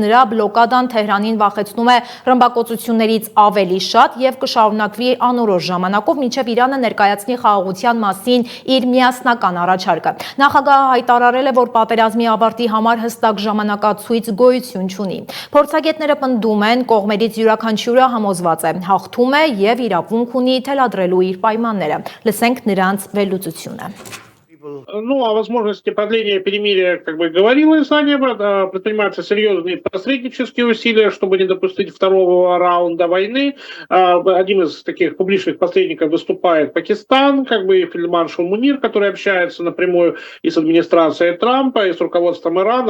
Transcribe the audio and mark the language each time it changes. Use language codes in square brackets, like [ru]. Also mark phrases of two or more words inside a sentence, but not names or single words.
[hy] նրա բլոկադան Թեհրանին վախեցնում է ռմբակոծություններից ավելի շատ եւ կշարունակվի անորոշ ժամանակով, մինչեւ Իրանը ներկայացնի խաղաղության մասին իր միասնական առաջարկը։ Նախագահը հայտարարել է, որ պատերազմի ավարտի համար հստակ ժամանակացույց գոյություն չունի։ Փորձագետները պնդում են, կողմերից յուրաքանչյուրը համոզված է, հաղթում է եւ իրավունք ունի թելադրելու իր պայմանները։ Լսենք նրանց վերլուծությունը։ [ru] Ну, о возможности продления перемирия, как бы говорилось ранее, предпринимаются серьезные посреднические усилия, чтобы не допустить второго раунда войны. Одним из таких публичных посредников выступает Пакистан, как бы и фельдмаршал Мунир, который общается напрямую и с администрацией Трампа, и с руководством Ирана.